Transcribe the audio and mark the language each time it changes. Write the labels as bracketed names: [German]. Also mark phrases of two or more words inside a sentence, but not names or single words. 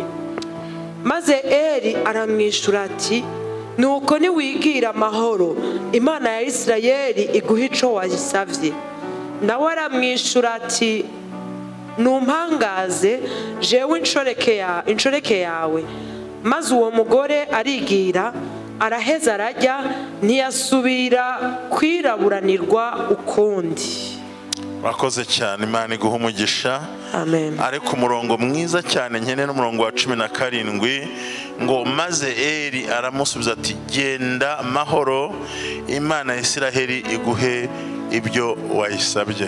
[Rundi] Maze Eli aramwishyura ati, nuko niwigira amahoro, Imana ya Isirayeli iguhe ico wayisavye. Nawe aramwishyura ati, numpangaze jewe inshoreke yawe. Maze uwo mugore arigira, araheza arajya, ntiyasubira kwiraburanirwa ukundi. [Kinyarwanda] Wakoze cyane, Imana iguhe umugisha. Amen. Ariko umurongo mwiza cyane nkene n'umurongo wa 17 ngo maze Eli aramusubiza ati, genda mahoro, Imana ya Isiraheli iguhe ibyo wayisabye.